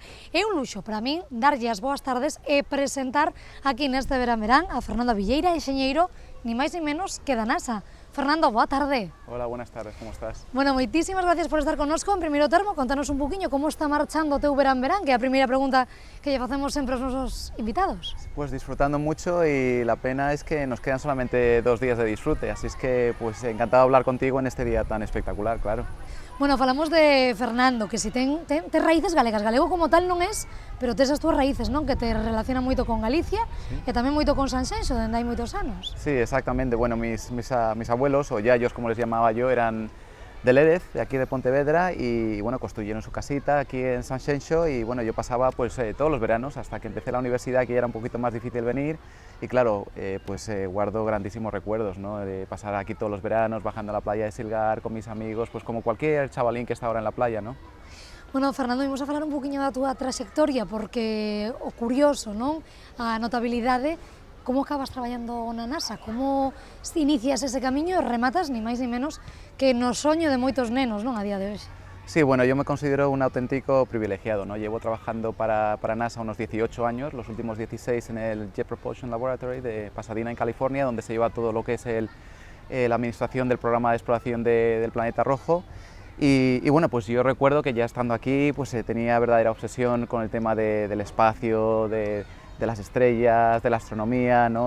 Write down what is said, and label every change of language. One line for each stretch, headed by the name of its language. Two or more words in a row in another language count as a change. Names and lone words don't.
Galician: É un luxo para min darlle as boas tardes e presentar aquí neste verán a Fernando Villeira, enxeñeiro, ni máis ni menos que da NASA. Fernando, boa tarde.
Spanish: Hola, buenas tardes, como estás?
Galician: Bueno, moitísimas gracias por estar connosco. En primeiro termo, contanos un poquinho como está marchando o teu verán, que é a primeira pregunta que lle facemos sempre aos nosos invitados.
Spanish: Pues disfrutando mucho y la pena es que nos quedan solamente 2 días de disfrute, así es que pues encantado de hablar contigo en este día tan espectacular, claro.
Galician: Bueno, falamos de Fernando, que si ten raíces galegas, galego como tal non es, pero tes as túas raíces, non? Que te relacionan moito con Galicia, sí, e tamén moito con Sanxenxo, dende hai moitos anos.
Spanish: Sí, exactamente. Bueno, mis abuelos, o yayos como les llamaba yo, eran de Lérez, de aquí de Pontevedra, y bueno, construyeron su casita aquí en Sanxenxo, y bueno, yo pasaba pues todos los veranos hasta que empecé la universidad, que ya era un poquito más difícil venir, y claro, guardo grandísimos recuerdos, ¿no? De pasar aquí todos los veranos, bajando a la playa de Silgar con mis amigos, pues como cualquier chavalín que está ahora en la playa, ¿no?
Galician: Bueno, Fernando, vimos a falar un poquinho da túa traxectoria, porque o curioso, non? A notabilidade, como acabas traballando na NASA, como inicias ese camiño e rematas, ni máis ni menos, que no soño de moitos nenos, non, a día de hoxe.
Spanish: Sí, bueno, yo me considero un auténtico privilegiado, ¿no? Llevo trabajando para NASA unos 18 años, los últimos 16 en el Jet Propulsion Laboratory de Pasadena, en California, donde se lleva todo lo que es la administración del programa de exploración del planeta rojo. Y bueno, pues yo recuerdo que ya estando aquí, pues tenía verdadera obsesión con el tema del espacio, de las estrellas, de la astronomía, ¿no?